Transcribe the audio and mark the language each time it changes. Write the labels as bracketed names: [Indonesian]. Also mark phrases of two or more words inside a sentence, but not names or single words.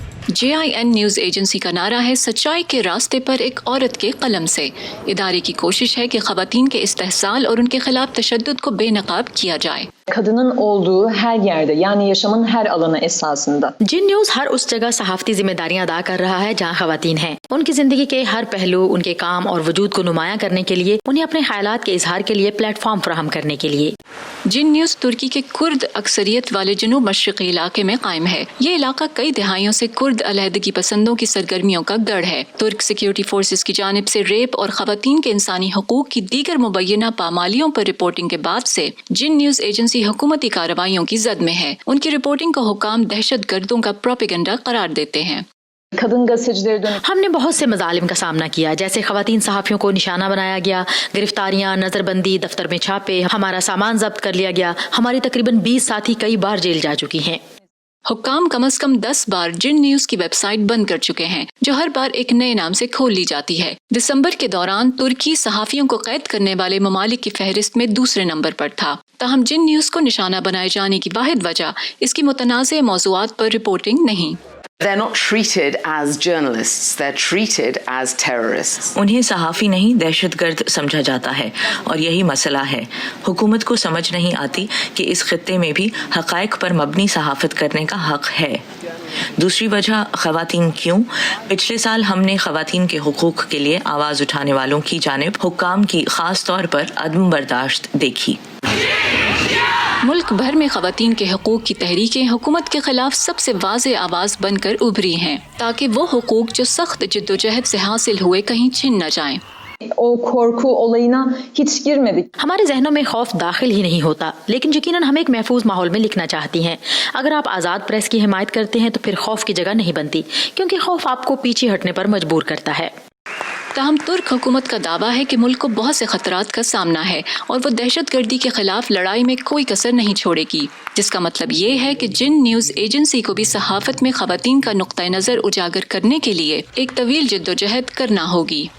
[Urdu] JIN نیوز ایجنسی کا نعرہ ہے سچائی کے راستے پر ایک عورت کے قلم سے. ادارے کی کوشش ہے کہ خواتین کے استحصال اور ان کے خلاف تشدد کو بے نقاب کیا جائے. [Turkish] Kadının olduğu her yerde yani yaşamın her alanı esasında. [Urdu] جن نیوز ہر اس جگہ صحافتی ذمہ داریاں ادا کر رہا ہے جہاں خواتین ہیں. ان کی زندگی کے ہر پہلو، ان کے کام اور وجود کو نمایاں کرنے کے لیے، انہیں اپنے خیالات کے اظہار کے لیے پلیٹ فارم فراہم کرنے کے لیے. جن نیوز ترکی کے کرد اکثریت والے جنوب مشرقی علاقے میں قائم ہے. یہ علاقہ کئی دہائیوں سے کرد علیحدگی پسندوں کی سرگرمیوں کا گڑھ ہے. ترک سیکیورٹی فورسز کی جانب سے ریپ اور خواتین کے انسانی حقوق کی دیگر مبینہ پامالیوں پر رپورٹنگ کے بعد سے جن نیوز ایجنسی حکومتی کارروائیوں کی زد میں ہے. ان کی رپورٹنگ کو حکام دہشت گردوں کا پروپیگنڈا قرار دیتے ہیں. [Turkish] Kadın gazetecilere dönük [Urdu] ہم نے بہت سے مظالم کا سامنا کیا، جیسے خواتین صحافیوں کو نشانہ بنایا گیا، گرفتاریاں، نظر بندی، دفتر میں چھاپے، ہمارا سامان ضبط کر لیا گیا. ہماری تقریباً 20 ساتھی کئی بار جیل جا چکی ہیں. حکام کم از کم 10 بار جن نیوز کی ویب سائٹ بند کر چکے ہیں، جو ہر بار ایک نئے نام سے کھول لی جاتی ہے. دسمبر کے دوران ترکی صحافیوں کو قید کرنے والے ممالک کی فہرست میں دوسرے نمبر پر تھا. تاہم جن نیوز کو نشانہ بنائے جانے کی واحد وجہ اس کی متنازع موضوعات پر رپورٹنگ نہیں. [English] They're not treated as journalists, they're treated as terrorists. [Urdu] انہیں صحافی نہیں دہشت گرد سمجھا جاتا ہے، اور یہی مسئلہ ہے. حکومت کو سمجھ نہیں آتی کہ اس خطے میں بھی حقائق پر مبنی صحافت کرنے کا حق ہے. دوسری وجہ خواتین کیوں؟ پچھلے سال ہم نے خواتین کے حقوق کے لیے آواز اٹھانے والوں کی جانب حکام کی خاص طور پر عدم برداشت دیکھی. ملک بھر میں خواتین کے حقوق کی تحریکیں حکومت کے خلاف سب سے واضح آواز بن کر ابھری ہیں، تاکہ وہ حقوق جو سخت جدوجہد سے حاصل ہوئے کہیں چھن نہ جائیں. [Turkish] o korku olayına hiç girmedik. [Urdu] ہمارے ذہنوں میں خوف داخل ہی نہیں ہوتا، لیکن یقیناً ہم ایک محفوظ ماحول میں لکھنا چاہتی ہیں. اگر آپ آزاد پریس کی حمایت کرتے ہیں تو پھر خوف کی جگہ نہیں بنتی، کیونکہ خوف آپ کو پیچھے ہٹنے پر مجبور کرتا ہے. تاہم ترک حکومت کا دعویٰ ہے کہ ملک کو بہت سے خطرات کا سامنا ہے اور وہ دہشت گردی کے خلاف لڑائی میں کوئی کسر نہیں چھوڑے گی، جس کا مطلب یہ ہے کہ جن نیوز ایجنسی کو بھی صحافت میں خواتین کا نقطہ نظر اجاگر کرنے کے لیے ایک طویل جدوجہد کرنا ہوگی.